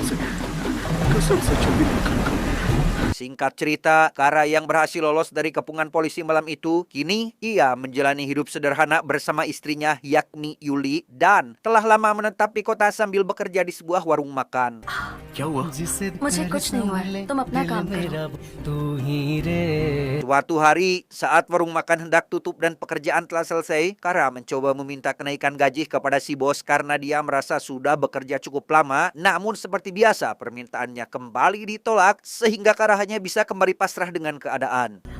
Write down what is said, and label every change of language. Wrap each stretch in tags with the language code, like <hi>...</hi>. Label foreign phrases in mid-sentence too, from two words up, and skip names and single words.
<id>Singkat cerita, Kara yang berhasil lolos dari kepungan polisi malam itu, kini ia menjalani hidup sederhana bersama istrinya yakni Yuli dan telah lama menetap di kota sambil bekerja di sebuah warung makan.</id> <hi>क्या हुआ? मुझे कुछ नहीं हुआ, तुम अपना काम करो।</hi> <id>Suatu hari, saat warung makan hendak tutup dan pekerjaan telah selesai, Kara mencoba meminta kenaikan gaji kepada si bos karena dia merasa sudah bekerja cukup lama. Namun seperti biasa, permintaannya kembali ditolak sehingga Kara hanya bisa kembali pasrah dengan keadaan.</id>